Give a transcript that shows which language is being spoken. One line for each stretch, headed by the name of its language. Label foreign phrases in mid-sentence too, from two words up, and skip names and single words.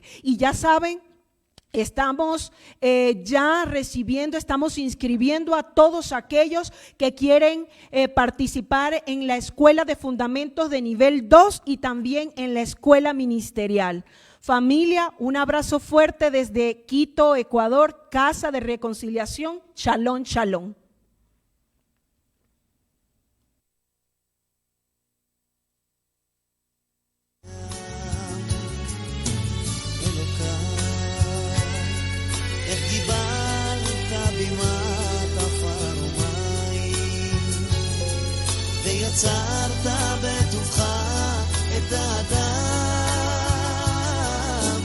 Spanish: Y ya saben, estamos ya recibiendo, estamos inscribiendo a todos aquellos que quieren participar en la escuela de fundamentos de nivel 2 y también en la escuela ministerial. Familia, un abrazo fuerte desde Quito, Ecuador, Casa de Reconciliación.
Hebrew: שלום, שלום. איך קיבלת בימת עפר ומים, ויצרת בטובך את האדם.